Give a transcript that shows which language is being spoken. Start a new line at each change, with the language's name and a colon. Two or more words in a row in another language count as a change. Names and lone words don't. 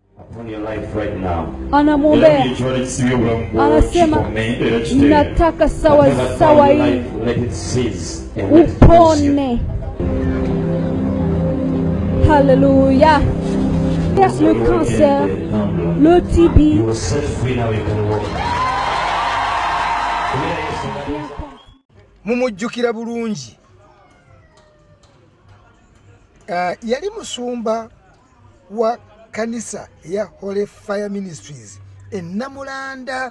English: on your life right now.
Swahili: Anamwombea, anasema nataka sawa sawa hii upone. Hallelujah.
French: Le cancer, le TB.
Ganda: Mumujjukira bulungi. Yali musumba wa kanisa ya Holy Fire Ministries Namulanda.